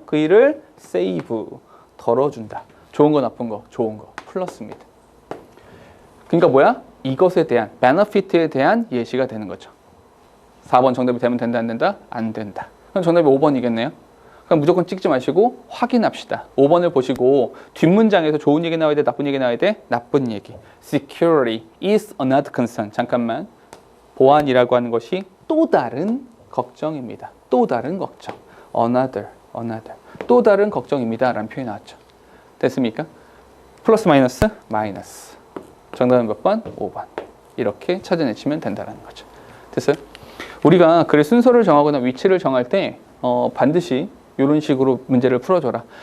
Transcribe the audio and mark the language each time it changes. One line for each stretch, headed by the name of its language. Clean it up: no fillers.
Korean: 그 일을 save, 덜어준다. 좋은 거 나쁜 거, 좋은 거 플러스입니다. 그러니까 뭐야? 이것에 대한, benefit에 대한 예시가 되는 거죠. 4번 정답이 되면 된다 안 된다? 안 된다. 그럼 정답이 5번이겠네요. 그럼 무조건 찍지 마시고 확인합시다. 5번을 보시고 뒷문장에서 좋은 얘기 나와야 돼? 나쁜 얘기 나와야 돼? 나쁜 얘기.
English: Security is another concern.
Korean: 잠깐만. 보안이라고 하는 것이 또 다른 걱정입니다. 또 다른 걱정. Another. 또 다른 걱정입니다. 라는 표현이 나왔죠. 됐습니까? 플러스 마이너스? 마이너스. 정답은 몇 번? 5번. 이렇게 찾아내시면 된다는 거죠. 됐어요? 우리가 글의 순서를 정하거나 위치를 정할 때 반드시 이런 식으로 문제를 풀어줘라.